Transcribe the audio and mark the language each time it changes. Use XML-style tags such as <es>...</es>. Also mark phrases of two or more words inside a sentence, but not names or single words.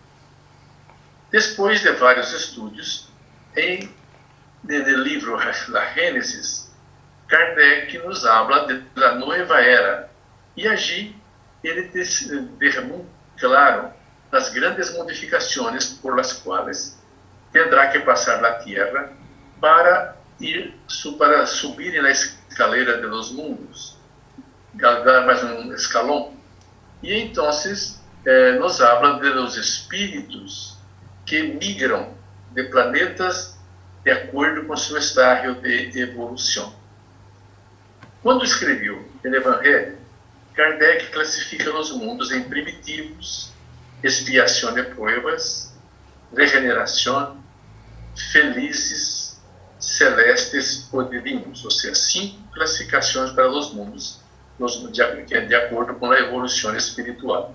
<pt>Depois de vários estudos, no livro da Gênesis, Kardec</pt> <es>nos habla</es> <pt>da nova era, e allí ele deixa muito claro as grandes modificações</pt> <es>por las</es> <pt>quais terá que passar a Terra para subir na</pt> <es>escalera de los mundos,</es> <pt>dar mais um escalão. E então</pt> <es>nos habla de los espíritos</es> <pt>que migram de planetas de acordo com seu estágio de evolução. Quando escreveu o Evangelho, Kardec classifica os mundos em primitivos, expiação de provas, regeneração, felizes, celestes ou divinos, ou seja, 5 classificações para os mundos, de acordo com a evolução espiritual.</pt>